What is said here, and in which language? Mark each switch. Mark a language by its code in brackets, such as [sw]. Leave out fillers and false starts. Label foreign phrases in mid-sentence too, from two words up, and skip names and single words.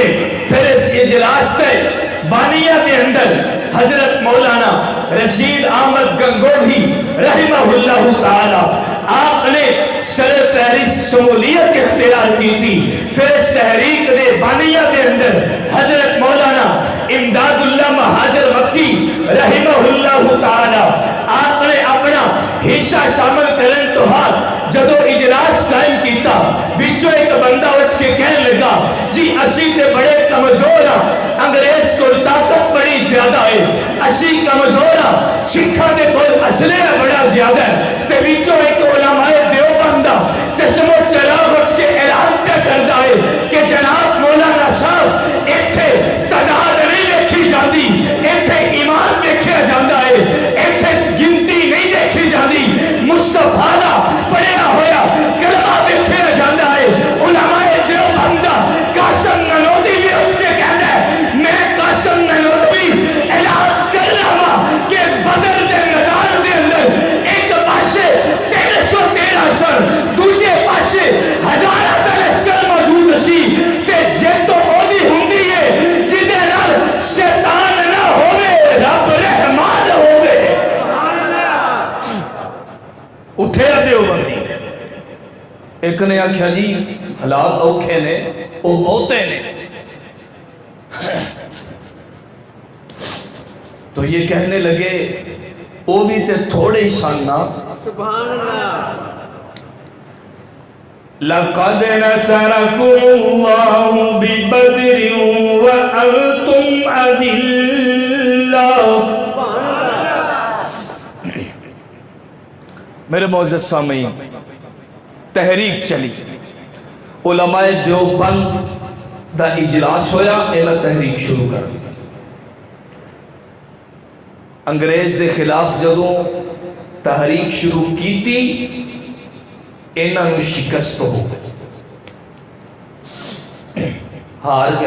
[ur] پھر اس اجلاس کے بانیہ کے اندر حضرت مولانا رشید احمد گنگوہی [ar] رحمہ اللہ تعالی [ur] آپ نے سر فہرست شمولیت اختیار کی تھی۔ [pa] پھر اس تحریک دے بانیہ کے اندر حضرت مولانا امداد اللہ مہاجر مکی [ar] رحمہ اللہ تعالی [ur] آپ نے اپنا حصہ شامل [pa] کرن تو ہاتھ جدو اجلاس قائم کیتا، وچوں ایک بندہ اٹھ کے کہنے لگا جی اسی تے بڑے کمزور ہاں، انگریز کو طاقت بڑی زیادہ ہے، اسی کمزور ہاں، سکھاں دے کول اسلحہ بڑا زیادہ ہے۔ تے وچوں ایک علماء دیوبند چشم و چراغ اٹھ کے اعلان پہ کردا ہے کہ جناب مولانا صاحب ایتھے تعداد نہیں دیکھی جاندی، ایتھے ایمان دیکھیا جاندا ہے، ایتھے گنتی نہیں دیکھی جاندی، مصطفیٰ دا پڑھیا ہویا کلمہ دیکھیا جاندا ہے۔ علماء دیوبند قاسم نانوتوی بھی اٹھ کے کہندا ہے میں قاسم نانوتوی اعلان کرنا وا کہ بدر دے میدان دے اندر ایک پاسے 313 سر، دوجے پاسے 1000 دا لشکر موجود سی، تے جیتو اودی ہوندی ہے جدے نال شیطان نہ ہووے رب رحمان ہووے۔ اٹھے دیوبندی، ایک نے آکھیا جی حالات اوکھے نے، او بہتے نے، [ur] تو یہ کہنے لگے [pa] او بھی تے تھوڑے ہی ساننا۔ [ar] سبحان اللہ۔ لقد نصركم الله ببدر وأنتم أذلة۔ [pa] میرے معزز سامعین، تحریک چلی، علماء دیوبند دا اجلاس ہویا، ایلا تحریک شروع کر دی۔ انگریز دے خلاف جدوں تحریک شروع کی تھی، انہاں نو شکست ہو گئی، ہار گیا۔